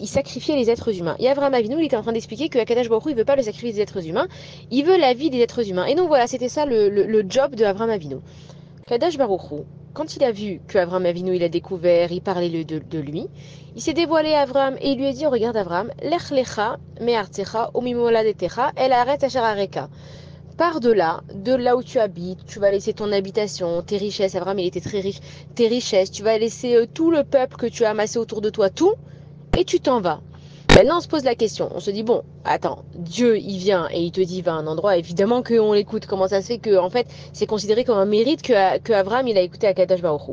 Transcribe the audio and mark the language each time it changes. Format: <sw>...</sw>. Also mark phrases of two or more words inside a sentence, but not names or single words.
<fr>Il sacrifiait les êtres humains. Et Avram Avinu, il était en train d'expliquer que Akadosh Baruch Hu, il veut pas le sacrifice des êtres humains, il veut la vie des êtres humains. Et donc voilà, c'était ça le job de Avram Avinu. Akadosh Baruch Hu, quand il a vu que Avram Avinu, il a découvert, il parlait de lui, il s'est dévoilé à Avram et il lui a dit, regarde Avram,</fr> <he>לך לך מארצך וממולדתך אל הארץ אשר אראך.</he> <fr>Pars de là où tu habites, tu vas laisser ton habitation, tes richesses, Abraham il était très riche, tes richesses, tu vas laisser tout le peuple que tu as amassé autour de toi, tout, et tu t'en vas. Maintenant on se pose la question, on se dit bon, attends, Dieu il vient et il te dit va à un endroit, évidemment qu'on l'écoute, comment ça se fait que en fait c'est considéré comme un mérite que Abraham il a écouté Akadosh Baruch Hu.</fr>